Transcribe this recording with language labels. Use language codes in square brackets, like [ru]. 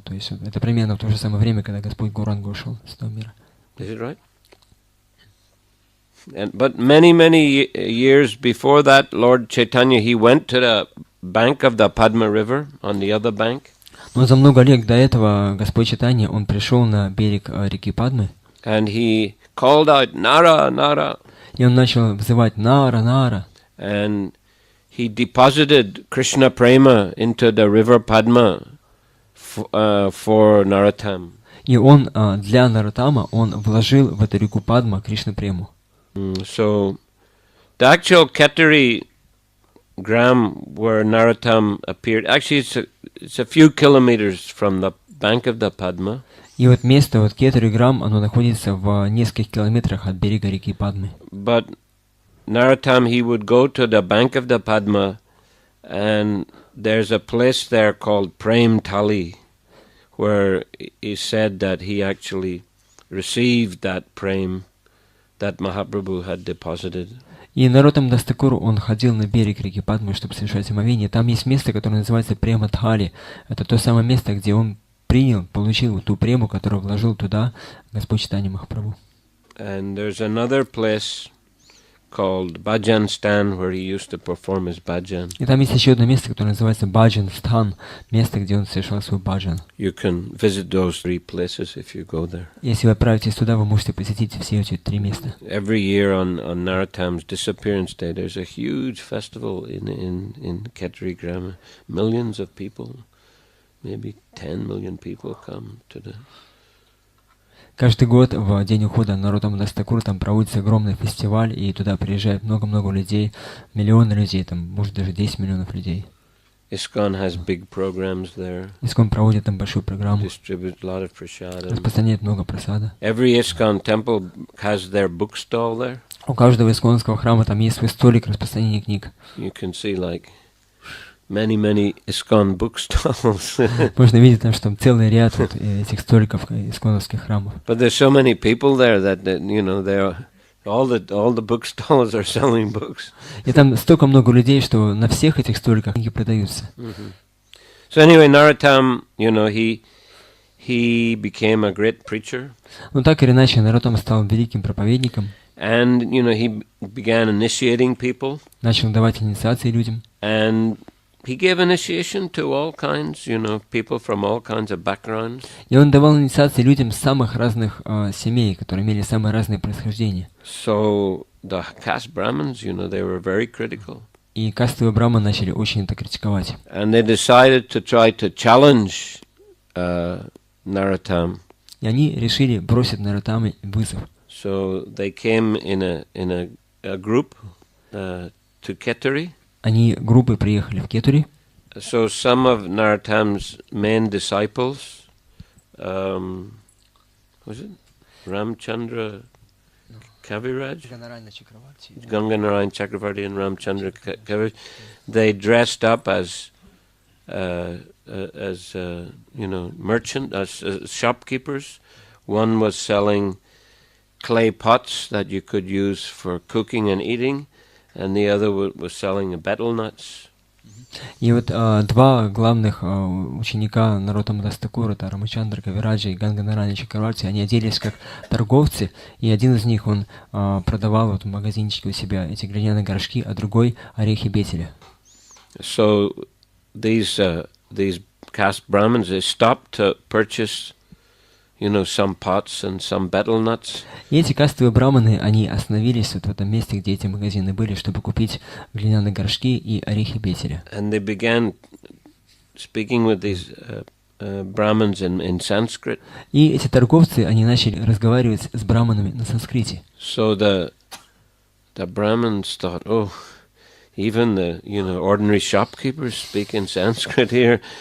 [ru] То есть это примерно в то же самое время, когда Господь Гауранга ушел с этого мира. [en] Is it right? But many years before that, Lord Chaitanya, he went to the bank of the Padma River, on the other bank. [ru] Но за много лет до этого Господь Чайтанья, он пришел на берег реки Падмы. [en] And he called out, Nara, Nara. [ru] И он начал взывать Нара, Нара. [en] And he deposited Krishna Prema into the river Padma for Narottam. [ru] И он для Наротама он вложил в эту реку Падма Кришна Прему. [en] So the actual Ketari gram where Narottam appeared, actually it's a few kilometers from the bank of the Padma. [ru] И вот место, вот Кетуриграм, оно находится в нескольких километрах от берега реки Падмы. [en] But Narottam, he would go to the bank of the Padma, and there's a place there called Prem Tali, where he said that he actually received that Prem that Mahaprabhu had deposited. [ru] И Наротам Дастакуру, он ходил на берег реки Падмы, чтобы совершать омовение. Там есть место, которое называется Према Тхали. Это то самое место, где он получил ту прему, которую вложил туда Господь Чайтанья Махапрабху. [en] And there's another place called Bhajan Stan, where he used to perform his bhajan. [ru] И там есть еще одно место, которое называется Баджан Стан, место, где он совершал свой баджан. [en] You can visit those 3 places if you go there. [ru] Если вы отправитесь туда, вы можете посетить все эти 3 места. [en] Every year on Narottam's disappearance day, there's a huge festival in Ketri Gram. Millions of people, maybe 10 million people come to the... [ru] Каждый год в день ухода Наротама Дастакура там проводится огромный фестиваль, и туда приезжает много-много людей, миллионы людей, там, может, даже 10 миллионов людей. [en] ISKCON has big programs there. [ru] ISKCON проводит там большую программу, [en] Distribute a lot of prasadam. [ru] распространяет много просада. [en] Every ISKCON temple has their bookstall there. [ru] У каждого исконского храма там есть свой столик распространения книг. [en] You can see like many ISKCON bookstalls. [ru] Можно видеть там, что там целый ряд вот этих столиков исконовских храмов. [en] But there's so many people there that you know all the bookstalls are selling books. [ru] И там столько много людей, что на всех этих столиках книги продаются. [en] So anyway, Narottam, you know, he became a great preacher. [ru] Но так или иначе, Наротам стал великим проповедником. [en] And you know, he began initiating people. [ru] Начал давать инициации людям. [en] And he gave initiation to all kinds, you know, people from all kinds of backgrounds. [ru] И он давал инициации людям с самых разных семей, которые имели самые разные происхождения. [en] So the caste Brahmins, you know, they were very critical. [ru] И кастовые браманы начали очень это критиковать. [en] And they decided to try to challenge Narottam. [ru] И они решили бросить Наротаму вызов. [en] So they came in a group to Ketari. [ru] Они группой приехали в Кетури. [en] So some of Narottam's main disciples, was it Ramchandra Kaviraj? Ganganarayan Chakravarti and Ramchandra Kaviraj. They dressed up as you know, as shopkeepers. One was selling clay pots that you could use for cooking and eating, and the other was selling betel nuts. [ru] И вот два главных ученика Наротама Дастакура, это Рамачандра Кавираджа и Ганганарани Чакраварти, они оделись как торговцы, и один из них, он продавал вот в магазинчике у себя эти глиняные горшки, а другой орехи бетеля. [en] So these caste Brahmins, they stopped to purchase, you know, some pots and some betel nuts. [ru] И эти кастовые браманы, они остановились вот в этом месте, где эти магазины были, чтобы купить глиняные горшки и орехи бетеля. [en] And they began speaking with these Brahmins in Sanskrit. [ru] И эти торговцы, они начали разговаривать с браманами на санскрите. [en] So the Brahmins thought, oh, even the ordinary shopkeepers speak in Sanskrit here.